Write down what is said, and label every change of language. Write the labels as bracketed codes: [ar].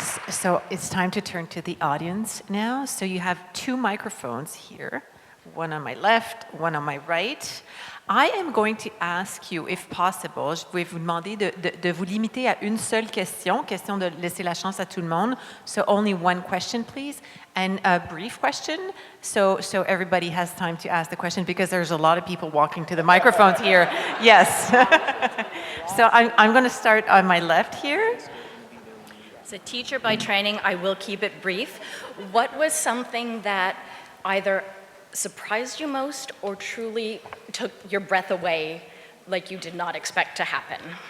[en] So it's time to turn to the audience now. So you have 2 microphones here, one on my left, one on my right. I am going to ask you, if possible, [fr] je vais vous demander de vous limiter à une seule question de laisser la chance à tout le monde. [en] So only one question, please, and a brief question, so everybody has time to ask the question, because there's a lot of people walking to the microphones here. Yes. So I'm going to start on my left here. As a teacher by training, I will keep it brief. What was something that either surprised you most or truly took your breath away, like you did not expect to happen?